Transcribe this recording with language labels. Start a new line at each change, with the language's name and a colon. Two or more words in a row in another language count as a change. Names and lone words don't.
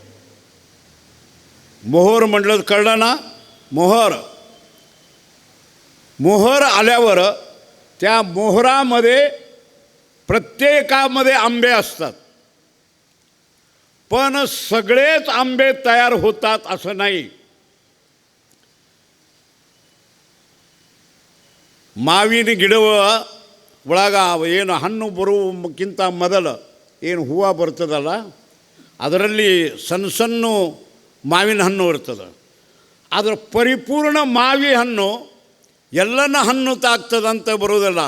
Marathi: मोहर म्हटलं कळलं ना? मोहर आल्यावर त्या मोहरामध्ये प्रत्येकामध्ये आंबे असतात, पण सगळेच आंबे तयार होतात असं नाही.
Kannada: ಮಾವಿನ ಗಿಡವ ಒಳಗ ಏನು ಹಣ್ಣು ಬರುವುದಕ್ಕಿಂತ ಮೊದಲು ಏನು ಹೂವು ಬರ್ತದಲ್ಲ, ಅದರಲ್ಲಿ ಸಣ್ಣ ಸಣ್ಣ ಮಾವಿನ ಹಣ್ಣು ಇರ್ತದೆ. ಅದರ ಪರಿಪೂರ್ಣ ಮಾವಿ ಹಣ್ಣು ಎಲ್ಲನ ಹಣ್ಣು ತಾಗ್ತದಂತ ಬರೋದಿಲ್ಲ.